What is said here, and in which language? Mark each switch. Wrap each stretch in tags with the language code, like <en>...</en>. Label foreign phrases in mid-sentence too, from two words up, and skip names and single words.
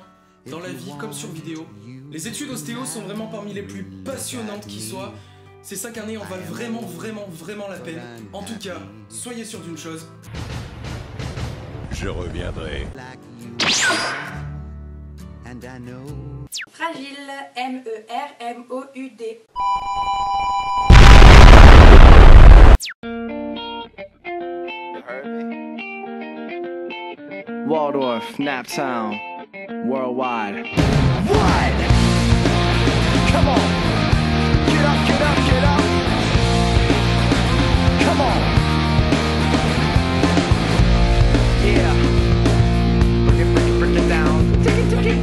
<fr>Dans la vie comme sur vidéo. Les études ostéo sont vraiment parmi les plus passionnantes qui soient. Ces 5 années en valent vraiment la peine. En tout cas, soyez sûr d'une chose. Je reviendrai. Fragile, M-E-R-M-O-U-D. Waldorf, Naptown.</fr> <en>Worldwide. What? Come on. Get up, get up, get up. Come on. Yeah. Break it down. Take it.</en>